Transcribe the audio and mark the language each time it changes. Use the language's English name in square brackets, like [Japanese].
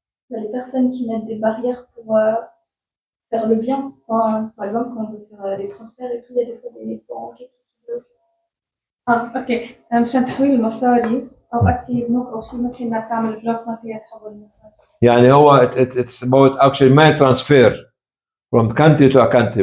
[French] Les personnes qui mettent des barrières pour faire le bien. Enfin, par exemple, quand on veut faire des transferts et tout, il y a des fois des banques et tout qui veulent. [Arabic] اوكي مشان تحويل المصاري أوقات في بنوك أو شيء مثل إنك تعمل بلوك ما فيها تحول المصاري. يعني هو [English] it's about actually money transfer from country to a country.